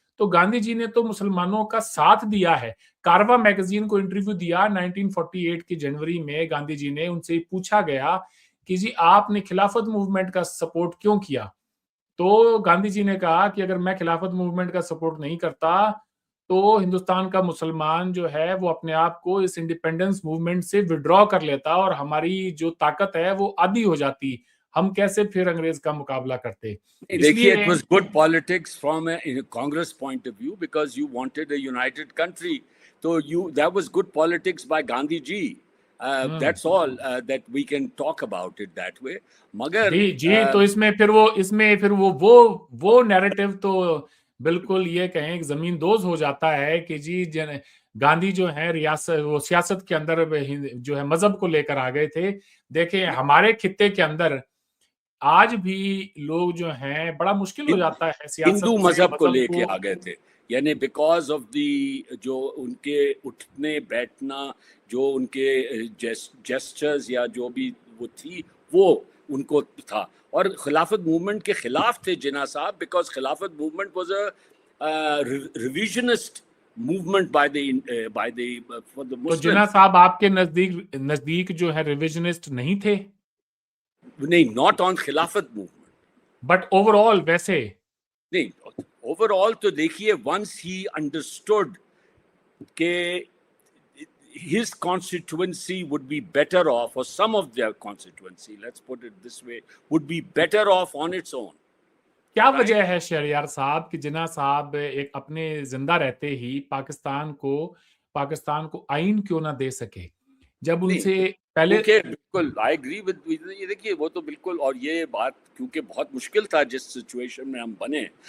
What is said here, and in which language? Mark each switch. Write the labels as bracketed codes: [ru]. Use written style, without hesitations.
[ur] تو گاندھی جی نے تو مسلمانوں کا ساتھ دیا ہے. کاروا میگزین کو انٹرویو دیا 1948 کی جنوری میں، گاندھی جی نے ان سے پوچھا گیا کہ جی آپ نے خلافت موومنٹ کا سپورٹ کیوں کیا؟ تو گاندھی جی نے کہا کہ اگر میں خلافت موومنٹ کا سپورٹ نہیں کرتا تو ہندوستان کا مسلمان جو ہے وہ اپنے آپ کو اس انڈیپینڈنس موومنٹ سے وڈرا کر لیتا اور ہماری جو طاقت ہے وہ آدھی ہو جاتی، ہم کیسے پھر انگریز کا مقابلہ کرتے. دیکھیے [en] it was good politics from a Congress point of view because you wanted a united country. So that was good politics by Gandhi ji. That's all that we can talk about it that way. [ur] مگر جی تو اس میں پھر وہ narrative تو بالکل یہ کہیں کہ زمین دوز ہو جاتا ہے کہ جی گاندھی جو ہیں وہ سیاست کے اندر جو ہے مذہب کو لے کر آ گئے تھے. دیکھیں ہمارے خطے کے اندر آج بھی لوگ جو ہیں بڑا مشکل ہو جاتا ہے سیاست ہندو مذہب کو لے کے آ گئے تھے. یعنی [en] because of the [ur] جو ان کے اٹھنے بیٹھنا، جو ان کے جیسچرز یا جو بھی وہ تھی وہ ان کو تھا، اور خلافت موومنٹ کے خلاف تھے جناح صاحب، [en] because Khilafat movement was a revisionist movement by the for the [ur] تو جناح صاحب آپ کے نزدیک جو ہے ریویژنسٹ نہیں تھے؟ نہیں، [en] not on [ur] خلافت موومنٹ، [en] but overall [ur] ویسے نہیں، [en] overall [ur] تو دیکھیے [en] once he understood [ur] کہ [en] his constituency would be better off, or some of their constituency, let's put it this way, would be better off on its own. [ur] کیا وجہ ہے شہریار صاحب کہ جناح صاحب ایک اپنے زندہ رہتے ہی پاکستان کو آئین کیوں نہ دے سکے، جب ان سے پہلے؟ بالکل [en] I agree with, [ur] یہ دیکھیے وہ تو بالکل، اور یہ بات کیونکہ بہت مشکل تھا جس سچویشن میں ہم بنے.